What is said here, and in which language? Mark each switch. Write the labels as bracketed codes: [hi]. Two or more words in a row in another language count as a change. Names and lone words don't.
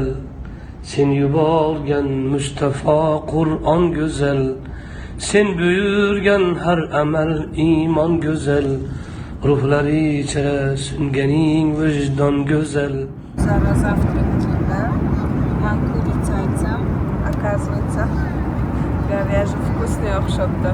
[uz] sen yuborgan Mustafa Qur'on go'zal, sen buyurgan har amal iymon go'zal, ruhlari ichra sunganing vijdon go'zal. Завтракчида. Ман курица aytsam, оказывается, [ru] говяжий вкусный [uz] o'xshabdi.